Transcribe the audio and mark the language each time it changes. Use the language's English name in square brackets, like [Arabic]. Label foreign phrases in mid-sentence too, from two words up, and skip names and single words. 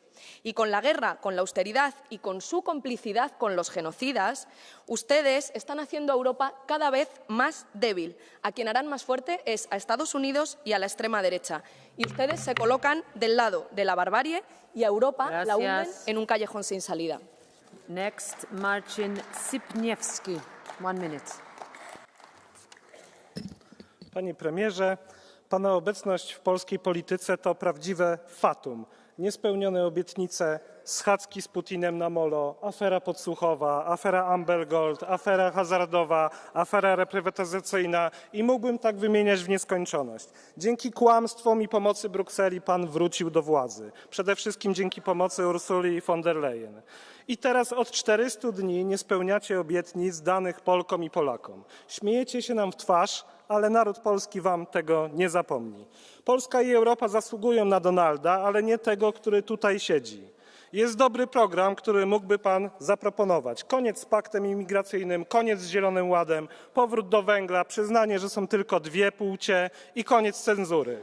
[Spanish] Y con la guerra, con la austeridad y con su complicidad con los genocidas, ustedes están haciendo a Europa cada vez más débil. A quien harán más fuerte es a Estados Unidos y a la extrema derecha. Y ustedes se colocan del lado de la barbarie y a Europa la hunden en un callejón sin salida. [English] Next, Marcin Sipniewski, 1 minute. [Polish] Panie premierze, pana obecność w polskiej polityce to prawdziwe fatum. Niespełnione obietnice, schadzki z Putinem na molo, afera podsłuchowa, afera Amber Gold, afera hazardowa, afera reprywatyzacyjna i mógłbym tak wymieniać w nieskończoność. Dzięki kłamstwom i pomocy Brukseli pan wrócił do władzy. Przede wszystkim dzięki pomocy Ursuli von der Leyen. I teraz od 400 dni nie spełniacie obietnic danych Polkom i Polakom. Śmiejecie się nam w twarz, ale naród polski wam tego nie zapomni. Polska i Europa zasługują na Donalda, ale nie tego, który tutaj siedzi. Jest dobry program, który mógłby pan zaproponować. Koniec z paktem imigracyjnym, koniec z Zielonym Ładem, powrót do węgla, przyznanie, że są tylko dwie płcie i koniec cenzury.